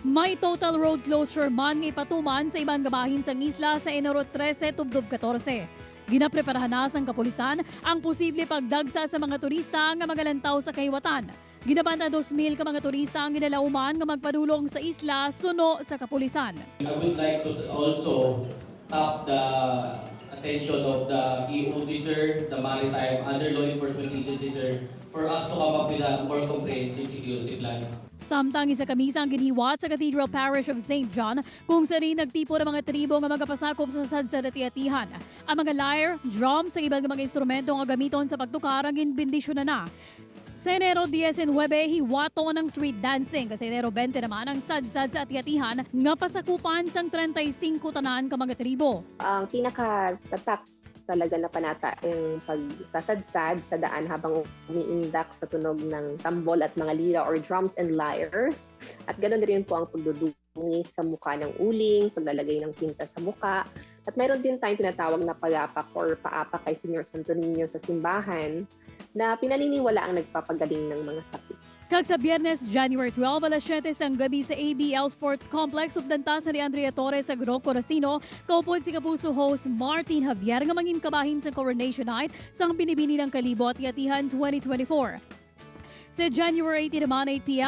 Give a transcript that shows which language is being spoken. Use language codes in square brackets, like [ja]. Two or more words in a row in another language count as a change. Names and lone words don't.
[hil] May total road closure man nga ipatuman sa ibang gabahin sang isla sa Enero 13 tubtob 14. Ginapreparahan na sang kapulisan ang posible pagdagsa sa mga turista nga magalantaw sa kahiwatan. Ginaban na 2,000 ka mga turista ang ginalauman nga magpadulong sa isla suno sa kapulisan. [en] I would like to also tap the attention of the EOD, sir, the maritime, other law enforcement agencies, sir, for us to come up with a more comprehensive security plan. [hil] Samtang isa kamisa ang ginhiwat sa Cathedral Parish of St. John [tl] kung saan nagtipo ng mga tribo [hil] nga magapasakop sa sadsad at Ati-Atihan. Ang mga lyre, drums, sa ibang mga instrumento nga gamiton sa pagtukar ang ginbindisyon na. Sa Enero 19, hiwato ng street dancing. Kasi Enero 20 naman ang sadsad sa Ati-Atihan nga pasakupan sang 35 tanan ka mga tribo. [tl] Ang pinaka-tatak talaga na panata yung pagsasadsad sa daan habang umiindak sa tunog ng tambol at mga lira or [en] drums and lyres. [tl] At ganoon rin po ang pagdudungi sa mukha ng uling, paglalagay ng pinta sa mukha. At mayroon din tayong tinatawag na palapak or paapak kay Senior Santo Niño sa simbahan na pinaniniwala ang nagpapagaling ng mga sakit. [hil] Kag sa Biyernes, January 12, alas 7 sang gabi sa ABL Sports Complex, ubdantasan ni Andrea Torres sa Groco Racino, kaupod si Kapuso host Martin Javier nga mangin kabahin sa Coronation Night sang binibini ng Kalibo at Ati-Atihan 2024. Sa January 18 naman, 8 p.m.